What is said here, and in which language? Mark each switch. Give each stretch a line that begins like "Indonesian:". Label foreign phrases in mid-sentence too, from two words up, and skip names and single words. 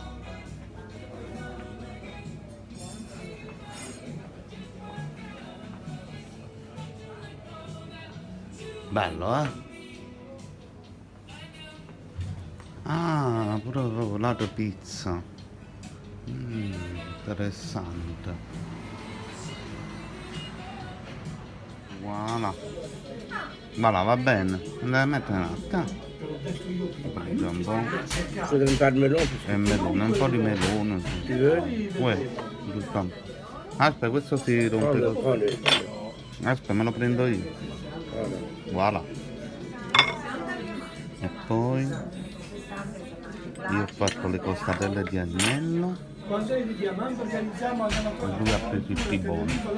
Italian: Bello, eh? Ah, pure proprio lato pizza. Interessante. Voilà. Voilà, va bene. Andai a mettere un attimo. Mangia un po'.
French: Je voudrais pas de melon.
Italian: E melone, un po' di melone.
French: Tu veux?
Italian: Uè, giusto. Aspetta, questo si rompe
French: Prends-le,
Italian: così.
French: prends-le.
Italian: Aspetta, me lo prendo io. Voilà. Voilà. E poi io ho fatto le costarelle di agnello e lui ha preso il tibone.